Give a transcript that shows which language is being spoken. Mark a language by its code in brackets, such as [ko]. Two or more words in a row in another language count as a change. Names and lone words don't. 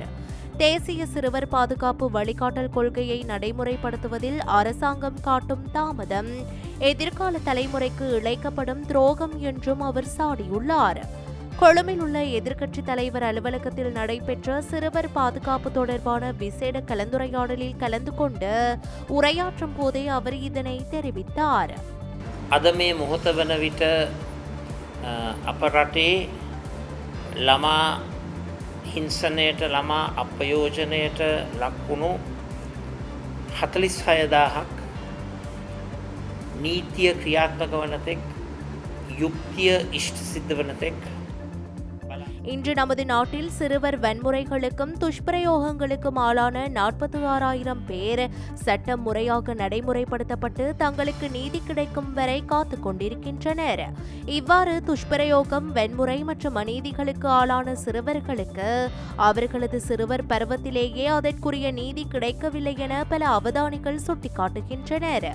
[ta] தேசிய சிறுவர் பாதுகாப்பு வழிகாட்டல் கொள்கையை நடைமுறைப்படுத்துவதில் அரசாங்கம் காட்டும் தாமதம் எதிர்கால தலைமுறைக்கு இழைக்கப்படும் துரோகம் என்றும் அவர் சாடியுள்ளார். கொழும்பில் உள்ள எதிர்க்கட்சித் தலைவர் அலுவலகத்தில் நடைபெற்ற சிறுவர் பாதுகாப்பு தொடர்பான விசேட கலந்துரையாடலில் கலந்து கொண்டு உரையாற்றும் போதே அவர் இதனை தெரிவித்தார். [si] අද මේ මොහොත වන විට අප රටේ ළමා හිංසනයට ළමා අපයෝජනයට ලක්වුණු 46,000ක් නීතිය ක්‍රියාත්මක වන තෙක් යුක්තිය ඉෂ්ට සිද්ධ වනතෙක් [ta] இன்று நமது நாட்டில் சிறுவர் வன்முறைகளுக்கும் துஷ்பிரயோகங்களுக்கும் ஆளான 46,000 பேர் சட்டம் முறையாக நடைமுறைப்படுத்தப்பட்டு தங்களுக்கு நீதி கிடைக்கும் வரை காத்துக் கொண்டிருக்கின்றனர். இவ்வாறு துஷ்பிரயோகம், வன்முறை மற்றும் அநீதிகளுக்கு ஆளான சிறுவர்களுக்கு அவர்களது சிறுவர் பருவத்திலேயே அதற்குரிய நீதி கிடைக்கவில்லை என பல அவதானிகள் சுட்டிக்காட்டுகின்றனர்.